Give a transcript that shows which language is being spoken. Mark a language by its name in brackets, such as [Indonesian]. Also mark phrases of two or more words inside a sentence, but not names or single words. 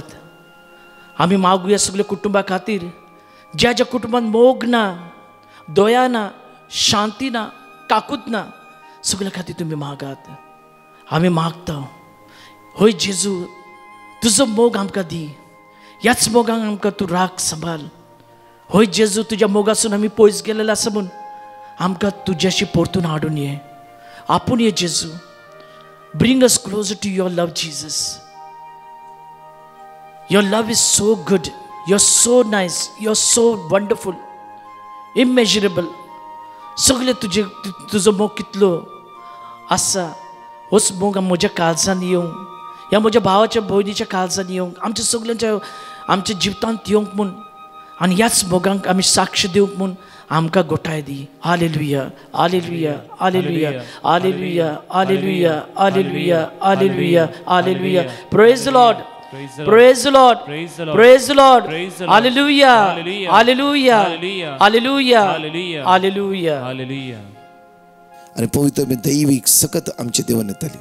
[Konkani] आमी मागुया सगळ्या कुटुंबा खातीर, ज्या ज्या कुटुंबान मोग ना, दया ना, शांती ना, काकूत ना, सगळ्या खातीर तुमी मागात. आमी मागता, होय जेजू तुजो मोग आमकां दी. ह्याच मोगान आमकां तूं राख, सांबाळ. होय जेजू तुज्या मोगासून आमी पयस गेलेले आसा म्हूण आमकां तुज्याशी परतून हाडून ये. आपूण ये जेजू. [English] bring us closer to your love Jesus. Your love is so good. You're so nice. You're so wonderful. Immeasurable. [Konkani] सगळे तुजो मोग कितलो आसा. होच मोग म्हज्या काळजान येवंक, ह्या म्हज्या भावाच्या भयणीच्या काळजान येवंक, आमच्या सगळ्यांच्या आमच्या जिवितांत येवंक म्हूण, आनी ह्याच मोगांक आमी साक्ष दिवंक म्हूण आमकां घोटाय दी. हालेलुया, हालेलुया, हालेलुया, हालेलुया, हालेलुया, हालेलुया, हालेलुया, हालेलुया. [English] Praise the Lord. Praise the Lord. Praise the Lord. Hallelujah. Hallelujah. Hallelujah. Hallelujah. Hallelujah. [Konkani] आणि पवित्र दैविक सकत आमचे देवन येतली.